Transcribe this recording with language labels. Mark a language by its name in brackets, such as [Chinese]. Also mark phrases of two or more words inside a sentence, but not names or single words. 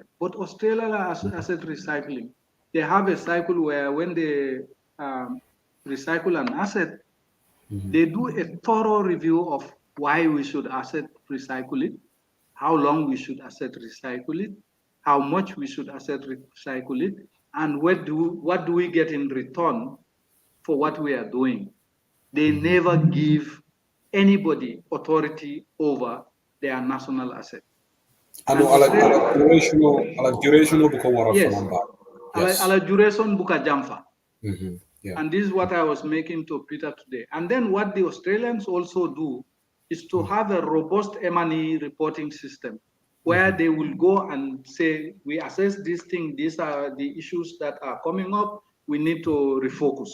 [English] But Australia asset recycling, they have a cycle where when they recycle an asset, they do a thorough review of why we should asset recycle it, how long we should asset recycle it, how much we should asset recycle it, and what do we get in return for what we are doing. They never give anybody authority over their national asset. [Mandingo] Ano ala duration buko wara [English] Yes. [Mandingo] fanamba. Ala duration buka jamfa. [English] Yeah. And this is what I was making to Peter today. And then what the Australians also do is to have a robust M&E reporting system where they will go and say, we assess this thing, these are the issues that are coming up, we need to refocus.